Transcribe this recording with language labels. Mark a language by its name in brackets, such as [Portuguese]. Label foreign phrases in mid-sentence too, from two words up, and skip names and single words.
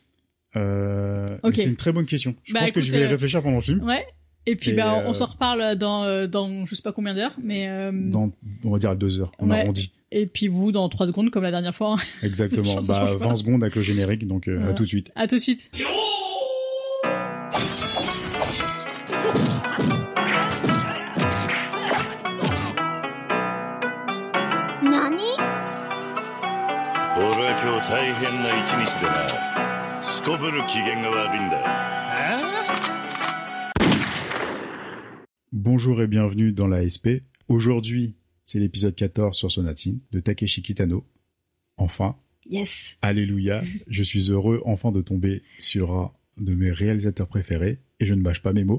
[French] C'est une très bonne question. Je pense que je vais y réfléchir pendant le film. Ouais. Et puis on s'en reparle dans je sais pas combien d'heures, mais dans on va dire à 2 heures, on arrondit. Et puis vous dans 3 secondes comme la dernière fois. Exactement. 20 secondes avec le générique, donc à tout de suite. À tout de suite. Nani? [Japanese] 俺は今日大変な一日でな。すこぶる機嫌が悪いんだ。 [French] Bonjour et bienvenue dans la SP. Aujourd'hui, c'est l'épisode 14 sur Sonatine de Takeshi Kitano. Enfin. Yes. Alléluia. Je suis heureux enfin de tomber sur un de mes réalisateurs préférés et je ne bâche pas mes mots.